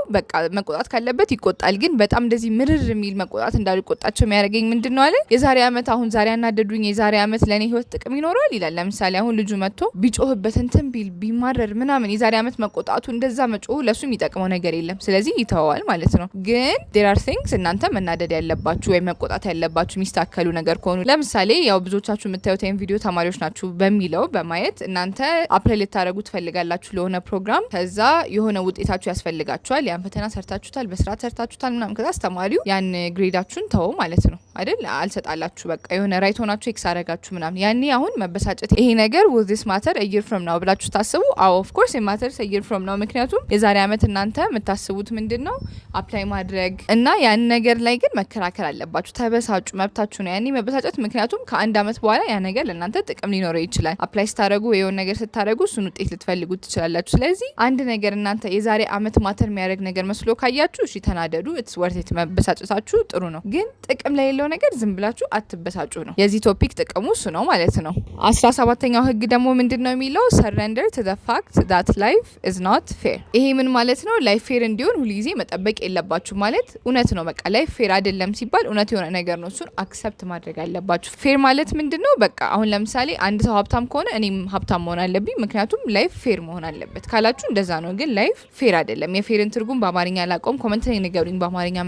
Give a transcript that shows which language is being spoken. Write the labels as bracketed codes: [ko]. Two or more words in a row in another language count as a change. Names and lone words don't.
[am] በቃ መቆጣት ካለበት ይቆጣል፣ ግን በጣም እንደዚህ ምርር የሚል መቆጣት እንዳልቆጣቸው የሚያደርገኝ ምንድነው አለ። የዛሬ አመት አሁን ዛሬ ያናደዱኝ የዛሬ አመት ለኔ ህይወት ጥቅም ይኖረዋል ይላል። ለምሳሌ አሁን ልጁ መጥቶ ቢጮህበት እንትን ቢል ቢማረር ምናምን የዛሬ አመት መቆጣቱ እንደዛ መጮሁ ለሱ የሚጠቅመው ነገር የለም፣ ስለዚህ ይተዋል ማለት ነው። ግን [en] there are things [am] እናንተ መናደድ ያለባችሁ ወይ መቆጣት ያለባችሁ የሚስተካከሉ ነገር ከሆኑ ለምሳሌ ያው ብዙዎቻችሁ የምታዩት ይሄን ቪዲዮ ተማሪዎች ናችሁ በሚለው በማየት እናንተ አፕላይ ልታደርጉ ትፈልጋላችሁ ለሆነ ፕሮግራም፣ ከዛ የሆነ ውጤታችሁ ያስፈልጋችኋል። ያን ፈተና ሰርታችሁታል፣ በስርዓት ሰርታችሁታል ምናምን፣ ከዛ አስተማሪው ያን ግሬዳችሁን ተው ማለት ነው አይደል? አልሰጣላችሁ በቃ የሆነ ራይት ሆናችሁ ኤክስ አረጋችሁ ምናምን። ያኔ አሁን መበሳጨት ይሄ ነገር [en] will this matter a year from now [am] ብላችሁ ታስቡ። አዎ [en] of course it matters a year from now፣ [am] ምክንያቱም የዛሬ አመት እናንተ የምታስቡት ምንድነው አፕላይ ማድረግ እና ያን ነገር ላይ ግን መከራከር አለባችሁ። ተበሳጩ፣ መብታችሁ ነው ያኔ መበሳጨት፣ ምክንያቱም ከአንድ አመት በኋላ ያ ነገር ለእናንተ ጥቅም ሊኖረው ይችላል። አፕላይ ስታደርጉ የሆነ ነገር ስታደርጉ እሱን ውጤት ልትፈልጉት ትችላላችሁ። ስለዚህ አንድ ነገር እናንተ የዛሬ አመት ማተር የሚያደርግ ነገር መስሎ ካያችሁ እሺ ተናደዱ፣ [en] it's worth it፣ [am] መበሳጨታችሁ ጥሩ ነው። ግን ጥቅም ላይ የሌለው ነገር ዝም ብላችሁ አትበሳጩ ነው የዚህ ቶፒክ ጥቅሙ እሱ ነው ማለት ነው። 17ኛው ህግ ደግሞ ምንድነው የሚለው? [en] surrender to the fact that life is not fair። [am] ይሄ ምን ማለት ነው? [en] life fair [am] እንዲሆን ሁልጊዜ መጠበቅ የለባችሁ ማለት እውነት ነው። በቃ [en] life fair [am] አይደለም ሲባል እውነት የሆነ ነገር ነው፣ እሱን አክሰፕት ማድረግ አለባችሁ። ፌር ማለት ምንድነው? በቃ አሁን ለምሳሌ አንድ ሰው ሀብታም ከሆነ እኔም ሀብታም መሆን አለብኝ፣ ምክንያቱም [en] life fair [am] መሆን አለበት ካላችሁ እንደዛ ነው። ግን [en] life fair [am] አይደለም። የፌርን ትርጉም በአማርኛ አላውቀውም፣ ኮሜንት ላይ ንገሩኝ በአማርኛ ምን